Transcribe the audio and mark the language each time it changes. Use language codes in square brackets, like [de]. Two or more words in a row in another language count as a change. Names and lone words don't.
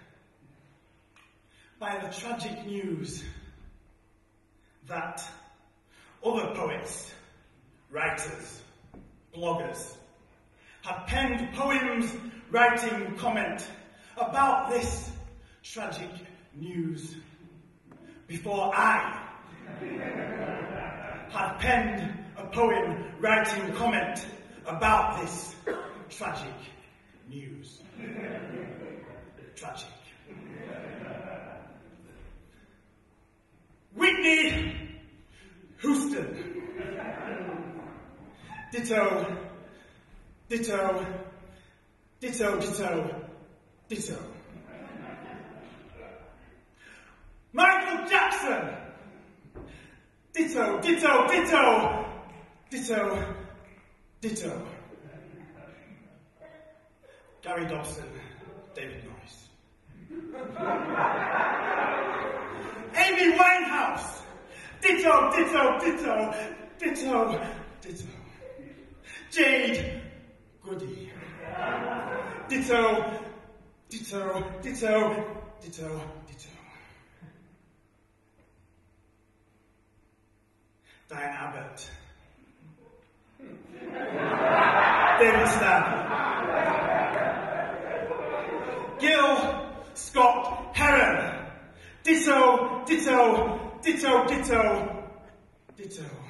[en] by the tragic news that other poets, writers, bloggers had penned poems writing comment about this tragic news before I had penned a poem writing comment about this tragic news. Tragic. Whitney Houston. Ditto, ditto, ditto, ditto, ditto. Michael Jackson. Ditto, ditto, ditto, ditto, ditto. Gary Dobson, David Norris. Amy Winehouse, ditto, ditto, ditto, ditto, ditto. Jade Goody, ditto, ditto, ditto, ditto, ditto. Diane Abbott, David Stanley, Gil Scott Heron, ditto, ditto, ditto, ditto, ditto.